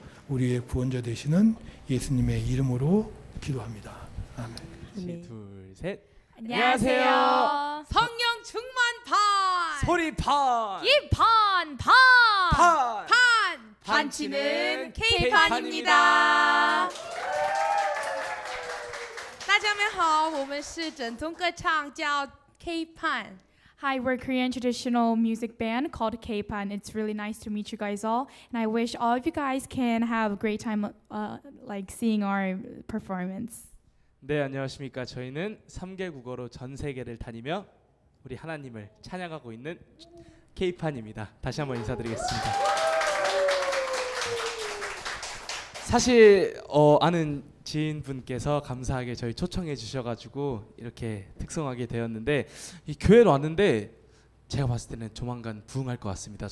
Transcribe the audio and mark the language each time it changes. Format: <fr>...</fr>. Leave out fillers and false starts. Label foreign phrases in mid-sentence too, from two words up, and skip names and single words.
<ko>우리의 구원자 되시는 예수님의 이름으로 기도합니다. 아멘. 네. 둘, 셋. 안녕하세요. 성령 충만판. 소리판. 이판 판. 판치는 K 판입니다.</ko> <zh>大家们好，我们是正宗歌唱叫 K pan。</zh> <en>Hi, we're a Korean traditional music band called K-Pan. It's really nice to meet you guys all, and I wish all of you guys can have a great time, like seeing our performance.</en> <ko>네, 안녕하십니까. 저희는 3개 국어로 전 세계를 다니며 우리 하나님을 찬양하고 있는 K-판입니다. 다시 한번 인사드리겠습니다. 사실 아는 지인분께서 감사하게 저희 초청해 주셔가지고 이렇게 특성하게 되었는데 이 교회로 왔는데 제가 봤을 때는 조만간 부흥할 것 같습니다.</ko>